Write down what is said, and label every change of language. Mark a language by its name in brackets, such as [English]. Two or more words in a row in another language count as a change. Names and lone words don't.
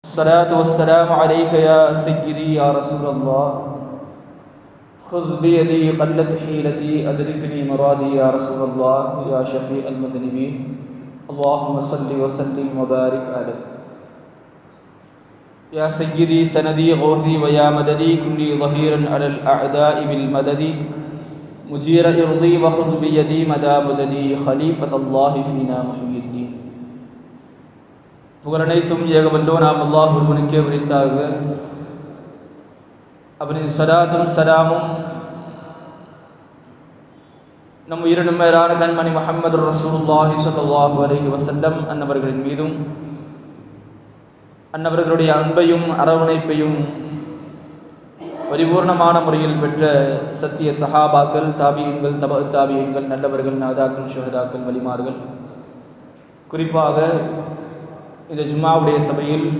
[Arabic] الصلاة والسلام عليك يا سيدي يا رسول الله خذ بيدي قلت حيلتي أدركني مرادي يا رسول الله يا شفيع المذنبين اللهم صل وسلم وبارك عليه يا سيدي سندي غوثي ويا مددي كلي ظهيرا على الأعداء بالمدد مجير إرضي وخذ بيدي مدى مددي خليفة الله فينا محيي الدين [Tamil] புகழனைத்தும் ஏகவல்லோ நாம் அல்லாஹ் ஒருவனுக்கே உரித்தாக. அவனின் சலாத்தும் சலாமும் நம் உயிரினும் மேலான கண்மணி முஹம்மது [Arabic] رسول الله صلى الله عليه وسلم [Tamil] அன்னவர்களின் மீதும் அன்னவர்களுடைய அன்பையும் அரவணைப்பையும் பரிபூர்ணமான முறையில் பெற்ற சத்திய சஹாபாக்கள், தாபியீன்கள், தப தாபியீன்கள், நல்லவர்கள், நாதாக்கள், ஷுஹதாக்கள், வலிமார்கள், குறிப்பாக இந்த ஜும்மாவுடைய சபையில்